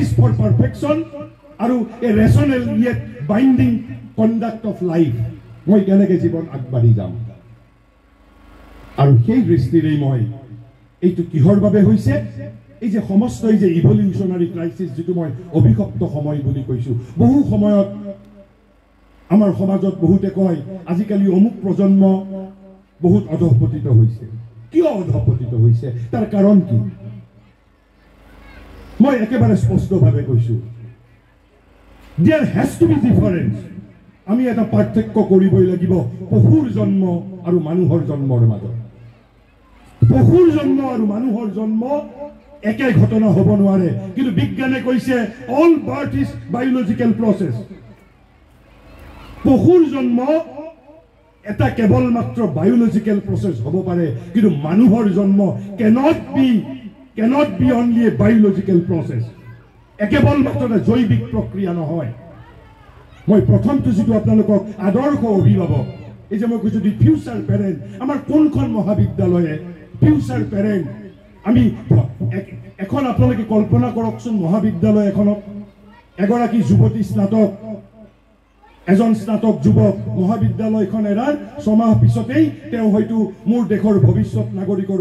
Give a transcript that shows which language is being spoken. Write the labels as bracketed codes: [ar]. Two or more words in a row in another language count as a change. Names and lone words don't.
[en] for perfection [as] আৰু [en] a rational yet binding conduct of life [as] মই কেনেকৈ জীৱন আগবাঢ়ি যাম আৰু সেই দৃষ্টিৰে মই এইটো কিহৰ বাবে হৈছে এই যে সমস্ত এই যে [en] evolutionary crisis [as] যেটো মই অভিশপ্ত সময় বুলি কৈছো বহু সময়ত আমাৰ সমাজত বহুতে কয় আজিকালি অমুক প্ৰজন্ম বহুত অধঃপতিত হৈছে কিয় অধঃপতিত হৈছে তাৰ কাৰণ কি মই একেবাৰে স্পষ্টভাৱে কৈছো [en] there has to be difference [as] আমি এটা পাৰ্থক্য কৰিবই লাগিব পশুৰ জন্ম আৰু মানুহৰ জন্মৰ মাজত পশুৰ জন্ম আৰু মানুহৰ জন্ম একে ঘটনা হ'ব নোৱাৰে কিন্তু বিজ্ঞানে কৈছে [en] all birth is biological process [as] পশুৰ জন্ম এটা কেৱল মাত্ৰ [en] biological process [as] হ'ব পাৰে কিন্তু মানুহৰ জন্ম [en] cannot be only a biological process [as] কেৱল মাত্ৰ জৈৱিক প্ৰক্ৰিয়া নহয় মই প্ৰথমটো যেটো আপোনালোকক আদৰ্শ অভিভাৱক এই যে মই কৈছো [en] the future parent [as] আমাৰ কোনখন মহাবিদ্যালয়ে [en] future parent [as] আমি এখন আপোনালোকে কল্পনা কৰকচোন মহাবিদ্যালয় এখনত এগৰাকী যুৱতী স্নাতক এজন স্নাতক যুৱক মহাবিদ্যালয়খন এৰাৰ ছমাহ পিছতেই তেওঁ হয়তো মোৰ দেশৰ ভৱিষ্যত নাগৰিকৰ